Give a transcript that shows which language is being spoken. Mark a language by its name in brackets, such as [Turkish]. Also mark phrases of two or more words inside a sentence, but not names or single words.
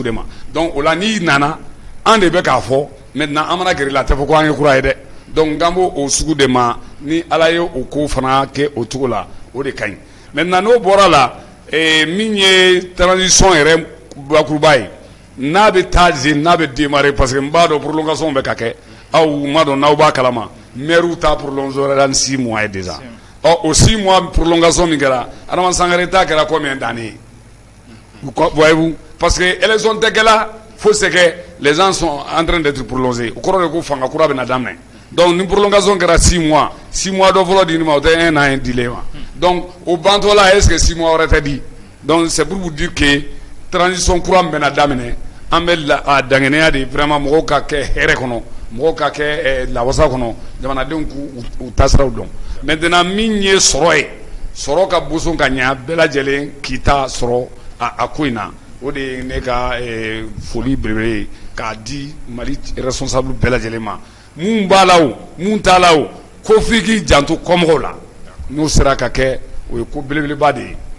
[Bambara] de ma donc o la n'i nana an de bɛ k'a fɔ maintenant an mana gɛrɛ la a tɛ fɔ ko an ye kura ye dɛ donc n kan b'o sugu de ma ni Ala ye o ko fana kɛ o cogo la o de ka ɲi maintenant n'o bɔra la min ye transition yɛrɛ bakuruba ye n'a bɛ taa zen n'a bɛ démarrer [French] parce que [Bambara] n b'a dɔn prolongation bɛ ka kɛ aw ma dɔn n'aw b'a kalama maire ta prolongé la 6 mois ye déjà o 6 mois prolongation min kɛra Adama Sangare ta kɛra [French] combien d'années voyez-vous parce que [Bambara] élection tɛ kɛla [French] faut c'est que les gens sont en train d'être prolongés [Bambara] o kɔrɔ de ko fanga kura bɛna daminɛ donc ni prolongation kɛra 6 mois dɔ fɔlɔ di ma o tɛ 1 an dilé ma donc o bantɔ la [French] est-ce que [Bambara] 6 mois wɛrɛ tɛ di [French] donc c'est pour vous dire que [Bambara] transition kura min bɛna daminɛ an bɛ a danŋɛnɛya de vraiment mɔgɔw ka kɛ hɛrɛ kɔnɔ mɔgɔw ka kɛ lawasa kɔnɔ jamanadenw k'u tasiraw dɔn maintenant min ye sɔrɔ ye sɔrɔ ka boson ka ɲɛ bɛɛ lajɛlen k'i ta sɔrɔ a ko in na o de ye ne ka foli belebele ye k'a di Mali responsable bɛɛ lajɛlen ma mun b'a la o mun t'a la o ko f'i k'i janto kɔmɔgɔw la n'o sera ka kɛ o ye ko belebeleba de ye.